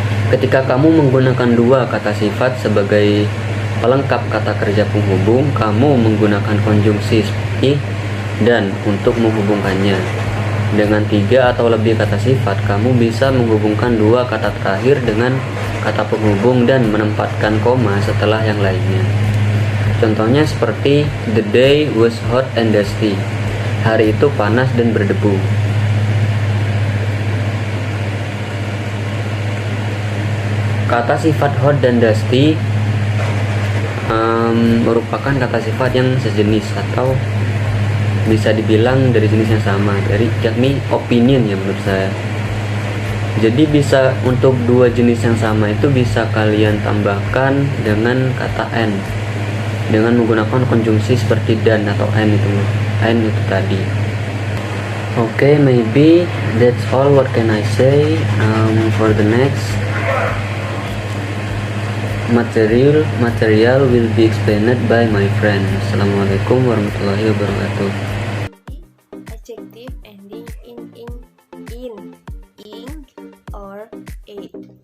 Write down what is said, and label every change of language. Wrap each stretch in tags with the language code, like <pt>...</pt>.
<id>Ketika kamu menggunakan dua kata sifat sebagai pelengkap kata kerja penghubung, kamu menggunakan konjungsi seperti dan untuk menghubungkannya. Dengan 3 atau lebih kata sifat, kamu bisa menghubungkan dua kata terakhir dengan kata penghubung dan menempatkan koma setelah yang lainnya. Contohnya seperti</id> <en>the day was hot and dusty.</en> <id>Hari itu panas dan berdebu. Kata sifat hot dan dusty merupakan kata sifat yang sejenis atau bisa dibilang dari jenis yang sama, yakni opinion ya menurut saya. Jadi bisa untuk dua jenis yang sama itu bisa kalian tambahkan dengan kata and dengan menggunakan konjungsi seperti dan atau and itu tadi.</id> <en>Okay, maybe that's all. What can I say for the next? Material will be explained by my friend.</en> <ar>Assalamualaikum warahmatullahi wabarakatuh.</ar> <en>Adjective ending in, ing, or ate.</en>